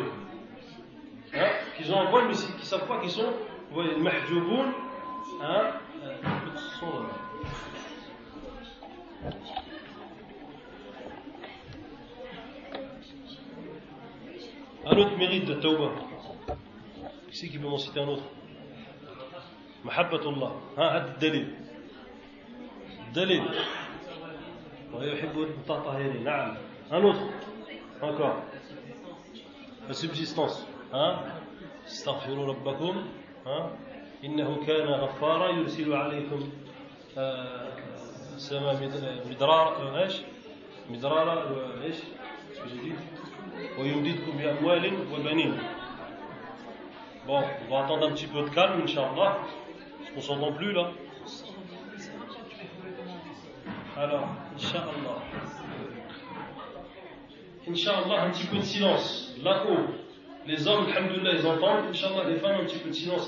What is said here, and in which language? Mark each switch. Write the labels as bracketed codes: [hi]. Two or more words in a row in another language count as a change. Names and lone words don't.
[fr] Qu'ils ont un voile, mais qui ne savent pas qu'ils sont voilés. Le mahjouboun. Un autre mérite de tauba. Qui c'est qui peut m'en citer un autre? [ar] محبة الله. دليل. [fr] Dalil. Un autre. Encore. La subsistance. [ar] استغفروا ربكم. إنه كان غفارا يرسل عليكم سماء مدرارا ايش مدرارا ايش ويمددكم بأموال وبنين. [fr] Bon, on va attendre un petit peu de calme, Inch'Allah, parce qu'on s'entend plus là. Alors, Inch'Allah. Inch'Allah, un petit peu de silence. Là-haut, les hommes, alhamdoulilah, ils entendent. Inch'Allah, les femmes, un petit peu de silence.